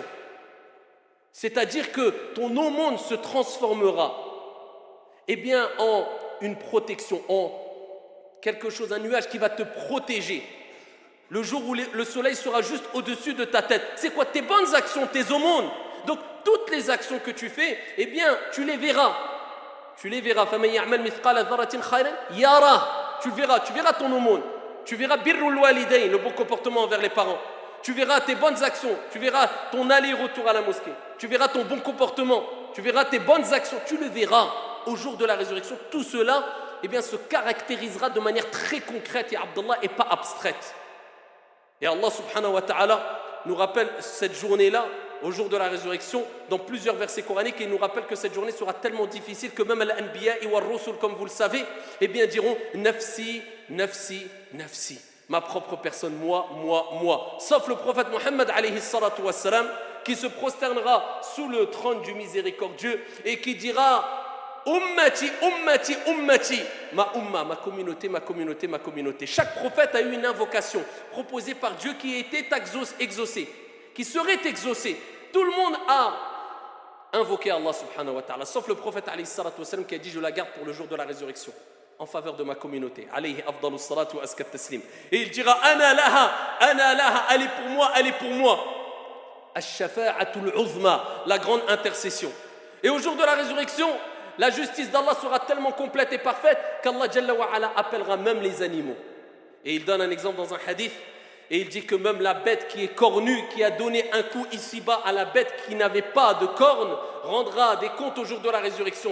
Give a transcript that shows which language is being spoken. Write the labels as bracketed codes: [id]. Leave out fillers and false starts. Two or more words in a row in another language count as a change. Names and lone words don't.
[fr] C'est-à-dire que ton aumône se transformera en une protection, en quelque chose, un nuage qui va te protéger. Le jour où le soleil sera juste au-dessus de ta tête. C'est quoi? Tes bonnes actions, tes aumônes. Donc toutes les actions que tu fais, tu les verras. Tu les verras. [ar] فَمَنْ يَعْمَلْ مِثْقَالَ ذَرَّةٍ خَيْرًا يَرَهُ. [fr] Tu verras ton aumône. Tu verras [ar] بر الوالدين, [fr] le bon comportement envers les parents. Tu verras tes bonnes actions. Tu verras ton aller-retour à la mosquée. Tu verras ton bon comportement. Tu verras tes bonnes actions. Tu le verras au jour de la résurrection. Tout cela se caractérisera de manière très concrète, ya Abdallah, et pas abstraite. Et Allah [ar] سبحانه وتعالى [fr] nous rappelle cette journée-là, au jour de la résurrection, dans plusieurs versets coraniques, et il nous rappelle que cette journée sera tellement difficile que même [ar] الأنبياء والرسل, [fr] comme vous le savez, diront [ar] نفسي نفسي نفسي, [fr] ma propre personne, moi, moi, moi. Sauf le prophète Mohammed [ar] عليه الصلاة والسلام, [fr] qui se prosternera sous le trône du miséricordieux et qui dira [ar] أمتي أمتي أمتي, [fr] ma umma, ma communauté, ma communauté, ma communauté. Chaque prophète a eu une invocation proposée par Dieu qui était exaucée, qui serait exaucée. Tout le monde a invoqué Allah [ar] سبحانه وتعالى, [fr] sauf le prophète [ar] عليه الصلاة وسلم [fr] qui a dit je la garde pour le jour de la résurrection en faveur de ma communauté. [ar] عليه أفضل الصلاة وأزكى التسليم. [fr] Et il dira [ar] أنا لها, [fr] elle est pour moi, elle est pour moi. [ar] الشفاعة العظمى, [fr] la grande intercession. Et au jour de la résurrection, la justice d'Allah sera tellement complète et parfaite qu'Allah [ar] جل وعلا [fr] appellera même les animaux. Et il donne un exemple dans un hadith. Et il dit que même la bête qui est cornue, qui a donné un coup ici-bas à la bête qui n'avait pas de cornes, rendra des comptes au jour de la résurrection.